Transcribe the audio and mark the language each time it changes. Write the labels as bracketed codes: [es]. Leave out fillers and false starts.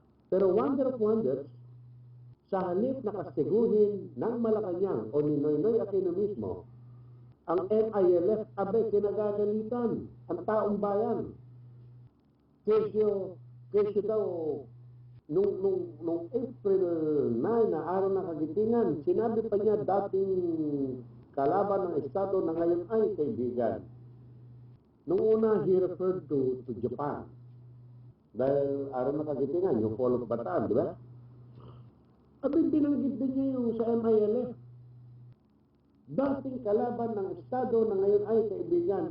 [tl] Pero [en] wonder of wonders, [tl] sa halip na kastiguhin ng Malacanang o ni Noynoy Aquino mismo, ang MILF abay kinagagalitan ang taong bayan. Kesyo daw, nung April 9 na araw ng kagitingan, sinabi pa niya dating kalaban ng Estado na ngayon ay kaibigan. Nung una, [en] he referred to Japan. [tl] Dahil araw ng kagitingan, yung Polo Bataan, di ba? Abing binanggit din niya yung sa MILF. Dating kalaban ng Estado na ngayon ay kaibigan.